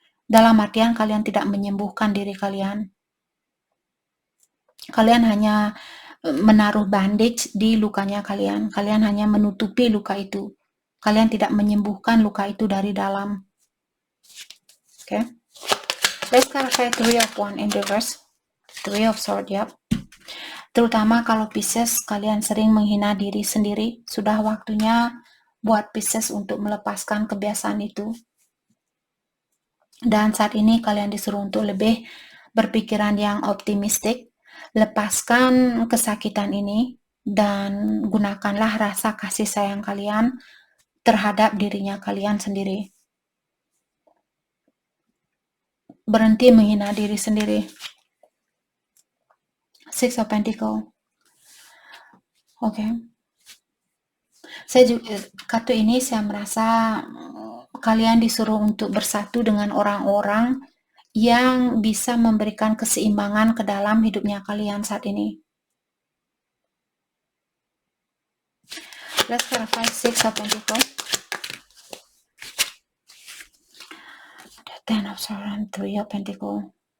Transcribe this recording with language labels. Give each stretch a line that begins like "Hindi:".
Indonesian: Dalam artian kalian tidak menyembuhkan diri kalian. Kalian hanya menaruh bandage di lukanya kalian. Kalian hanya menutupi luka itu. Kalian tidak menyembuhkan luka itu dari dalam. Oke.
English: Let's clarify Three of Wands in reverse. Three of Swords, yep.
Indonesian: Terutama kalau Pisces kalian sering menghina diri sendiri, sudah waktunya buat Pisces untuk melepaskan kebiasaan itu. Dan saat ini kalian disuruh untuk lebih berpikiran yang optimistik, lepaskan kesakitan ini, dan gunakanlah rasa kasih sayang kalian terhadap dirinya kalian sendiri. Berhenti menghina diri sendiri. Six of Pentacles. Oke. Saya juga kartu ini saya merasa kalian disuruh untuk bersatu dengan orang-orang yang bisa memberikan keseimbangan ke dalam hidupnya kalian saat ini.
English: Let's clarify Six of Pentacles. The Ten of Swords, Three of Pentacles.